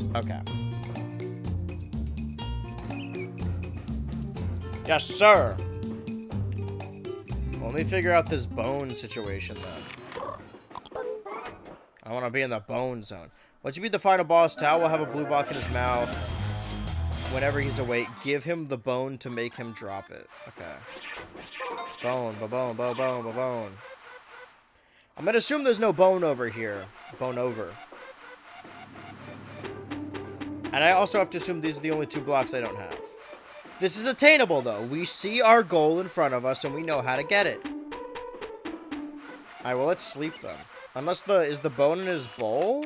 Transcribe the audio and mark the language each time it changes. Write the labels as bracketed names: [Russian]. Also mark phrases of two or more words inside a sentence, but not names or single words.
[English] Okay. Yes, sir. Let me figure out this bone situation, then. I want to be in the bone zone. Once you beat the final boss, Tao will have a blue block in his mouth. Whenever he's awake, give him the bone to make him drop it. Okay. Bone, ba-bone, ba-bone, ba-bone. I'm gonna assume there's no bone over here. Bone over. And I also have to assume these are the only two blocks I don't have. This is attainable, though. We see our goal in front of us, and we know how to get it. Alright, well, let's sleep, then. Unless is the bone in his bowl?